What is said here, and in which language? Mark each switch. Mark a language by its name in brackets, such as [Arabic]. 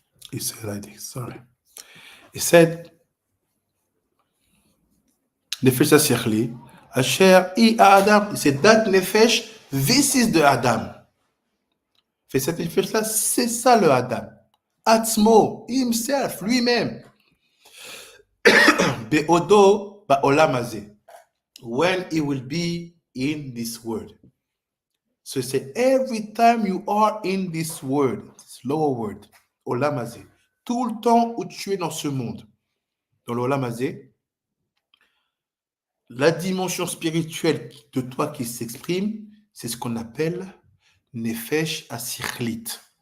[English] He said like this, sorry. He said, [Hebrew] Nefesh HaSichli, Asher I Adam. [English] He said, that Nefesh, this is the Adam. [French] Fait cette Nefesh-là, c'est ça le Adam. [English] Atzmo, himself, [French] lui-même. [Hebrew] Be'odo ba'olam hazeh. [English] When he will be in this world. So he said, every time you are in this world, this lower world, olam hazeh, [French] tout le temps où tu es dans ce monde, dans l'olam hazeh, la dimension spirituelle de toi qui s'exprime, c'est ce qu'on appelle nefesh ha-sichlit.